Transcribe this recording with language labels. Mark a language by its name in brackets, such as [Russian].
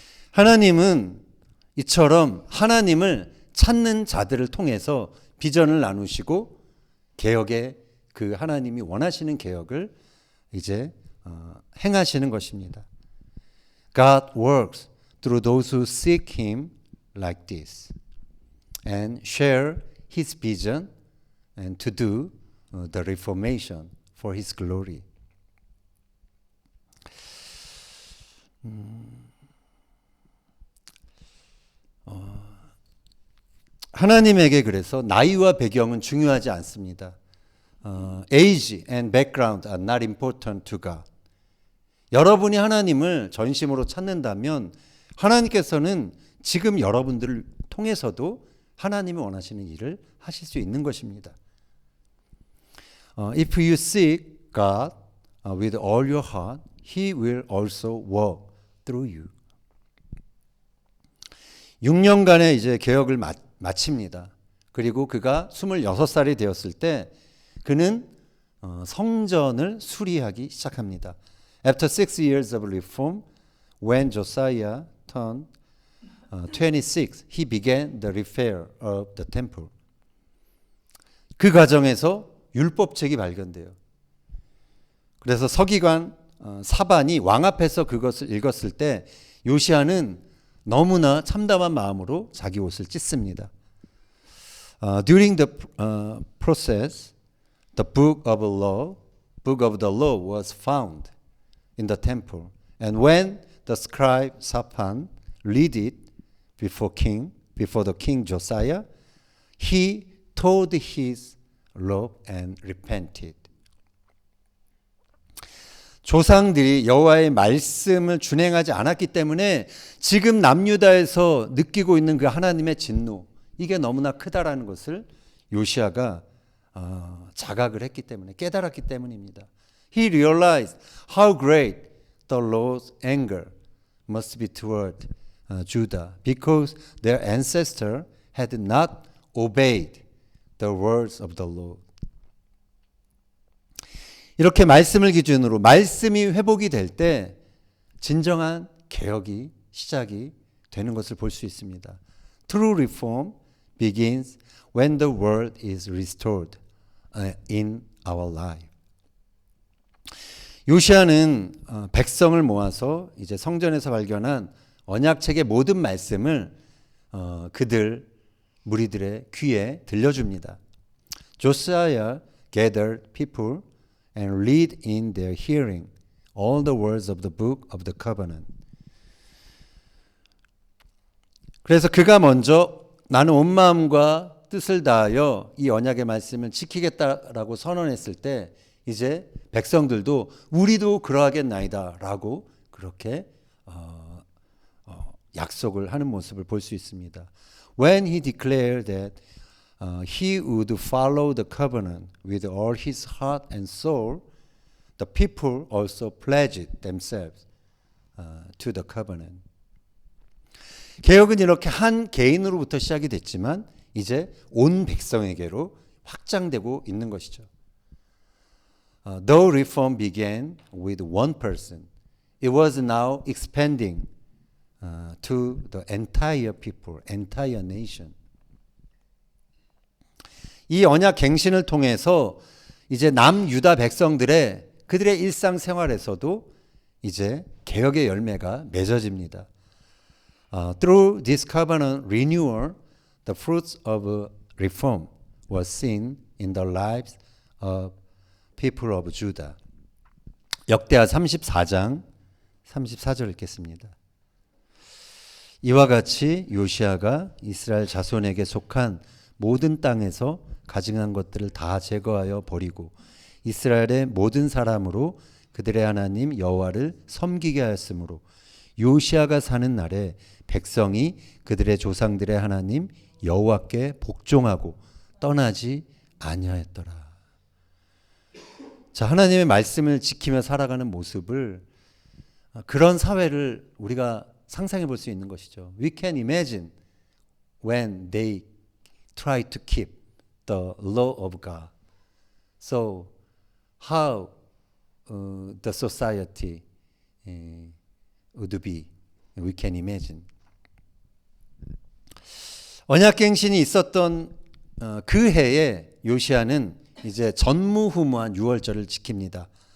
[Korean] 하나님은 이처럼 하나님을 찾는 자들을 통해서 비전을 나누시고 개혁의 그 하나님이 원하시는 개혁을 이제 행하시는 것입니다. [English] God works through those who seek Him like this and share His vision and to do the reformation for His glory. [Korean] 하나님에게 그래서 나이와 배경은 중요하지 않습니다. [English] Age and background are not important to God. [Korean] 여러분이 하나님을 전심으로 찾는다면 하나님께서는 지금 여러분들을 통해서도 하나님이 원하시는 일을 하실 수 있는 것입니다. [English] If you seek God with all your heart, He will also work through you. [Korean] 6년간의 이제 개혁을 마칩니다. 그리고 그가 26살이 되었을 때 그는 성전을 수리하기 시작합니다. [English] After 6 years of reform, when Josiah turned 26, he began the repair of the temple. [Korean] 그 과정에서 율법책이 발견돼요. 그래서 서기관 사반이 왕 앞에서 그것을 읽었을 때 요시아는 너무나 참담한 마음으로 자기 옷을 찢습니다. [English] During the process, the book of the law was found in the temple, and when the scribe Shaphan read it before the king Josiah, he tore his robe and repented. [Korean] 조상들이 여호와의 말씀을 준행하지 않았기 때문에 지금 남유다에서 느끼고 있는 그 하나님의 진노, 이게 너무나 크다라는 것을 요시아가 자각을 했기 때문에, 깨달았기 때문입니다. [English] He realized how great the Lord's anger must be toward Judah because their ancestor had not obeyed the words of the Lord. [Korean] 이렇게 말씀을 기준으로 말씀이 회복이 될 때 진정한 개혁이 시작이 되는 것을 볼 수 있습니다. [English] True reform begins when the world is restored in our life. [Korean] 요시아는 백성을 모아서 이제 성전에서 발견한 언약책의 모든 말씀을 그들 무리들의 귀에 들려줍니다. [English] Josiah gathered people and read in their hearing all the words of the book of the covenant. [Korean] 그래서 그가 먼저 나는 온 마음과 뜻을 다하여 이 언약의 말씀을 지키겠다라고 선언했을 때 이제 백성들도 우리도 그러하겠나이다 라고 그렇게 약속을 하는 모습을 볼 수 있습니다. [English] When he declared that he would follow the covenant with all his heart and soul, the people also pledged themselves to the covenant. [Korean] 개혁은 이렇게 한 개인으로부터 시작이 됐지만 이제 온 백성에게로 확장되고 있는 것이죠. [English] Though reform began with one person, it was now expanding to the entire people, entire nation. [Korean] 이 언약 갱신을 통해서 이제 남유다 백성들의 그들의 일상생활에서도 이제 개혁의 열매가 맺어집니다. [English] Through this covenant renewal, the fruits of reform was seen in the lives of people of Judah. [Korean] 역대하 34장 34절 읽겠습니다. 이와 같이 요시아가 이스라엘 자손에게 속한 모든 땅에서 가증한 것들을 다 제거하여 버리고 이스라엘의 모든 사람으로 그들의 하나님 여호와를 섬기게 하였으므로 요시아가 사는 날에 백성이 그들의 조상들의 하나님 여호와께 복종하고 떠나지 아니하였더라. 자, 하나님의 말씀을 지키며 살아가는 모습을 그런 사회를 우리가 상상해 볼 수 있는 것이죠. [English] We can imagine when they try to keep the law of God. So how the society would be, we can imagine. [Korean] 언약갱신이 있었던 그 해에 요시아는 이제 전무후무한 유월절을 지킵니다.